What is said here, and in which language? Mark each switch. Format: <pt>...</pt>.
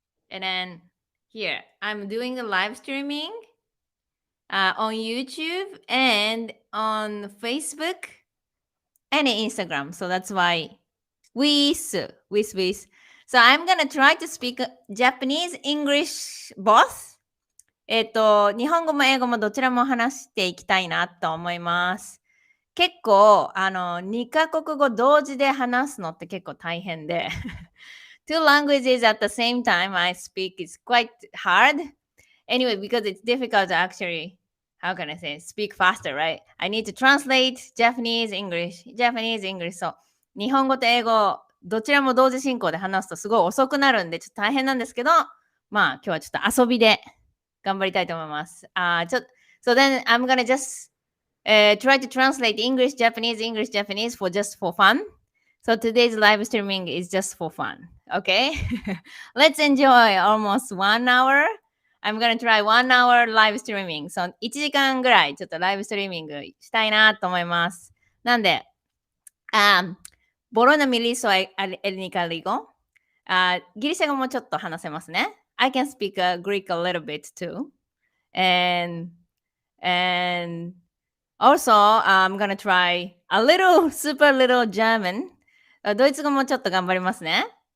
<en>And then here, I'm doing a live streaming on YouTube and on Facebook and Instagram. So that's why with. So I'm gonna try to speak Japanese, English, both.</en> <ja>日本語も英語もどちらも話していきたいなと思います。結構、2カ国語同時で話すのって結構大変で。</ja> <en>Two languages at the same time I speak is quite hard. Anyway, because it's difficult to actually, how can I say, speak faster, right? I need to translate Japanese, English, Japanese, English.</en> <ja>So, 日本語と英語、どちらも同時進行で話すとすごい遅くなるんで、ちょっと大変なんですけど、まあ、今日はちょっと遊びで頑張りたいと思います。</ja> <en>So then I'm gonna just try to translate English, Japanese for just for fun. So today's live streaming is just for fun. Okay? Let's enjoy almost 1 hour. I'm gonna try 1 hour live streaming.</en> <ja>So 1時間ぐらいちょっとライブストリーミングしたいなと思います。なんで、ボロナミリソエルニカリゴ。ギリシャ語もちょっと話せますね。</ja> <en>I can speak Greek a little bit too. And also, I'm gonna try a little, super little German.</en> <ja>ドイツ語もちょっと頑張りますね。</ja>